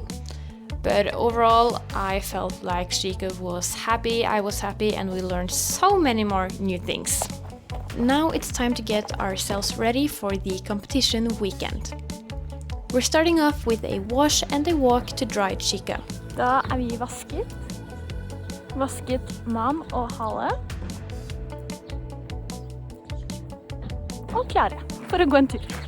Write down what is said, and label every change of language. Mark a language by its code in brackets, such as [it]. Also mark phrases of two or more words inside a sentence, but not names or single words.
[en] But overall I felt like Chica was happy, I was happy, and we learned so many more new things. Now it's time to get ourselves ready for the competition weekend. We're starting off with a wash and a walk to dry Chica. [no] Da vi vasket man og hale. Og klare for å gå en tur.